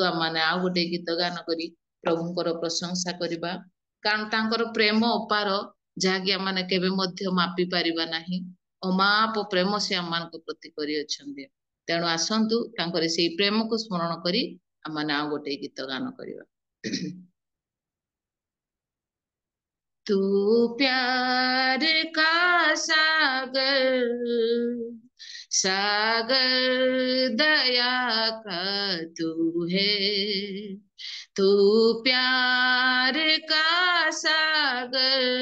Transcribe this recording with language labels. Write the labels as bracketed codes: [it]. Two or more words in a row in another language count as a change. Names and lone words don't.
[or] ଆମମାନେ ଆଉ ଗୋଟେ ଗୀତ ଗାନ କରି ପ୍ରଭୁଙ୍କର ପ୍ରଶଂସା କରିବା କାରଣ ତାଙ୍କର ପ୍ରେମ ଅପାର ଯାହାକି ଆମମାନେ କେବେ ମଧ୍ୟ ମାପି ପାରିବା ନାହିଁ ଅମାପ ପ୍ରେମ ସେ ଆମମାନଙ୍କ ପ୍ରତି କରିଅଛନ୍ତି ତେଣୁ ଆସନ୍ତୁ ତାଙ୍କର ସେଇ ପ୍ରେମକୁ ସ୍ମରଣ କରି ଆମମାନେ ଆଉ ଗୋଟେ ଗୀତ ଗାନ କରିବା [hi] तू प्यार का सागर सागर दया का तू है तू प्यार का सागर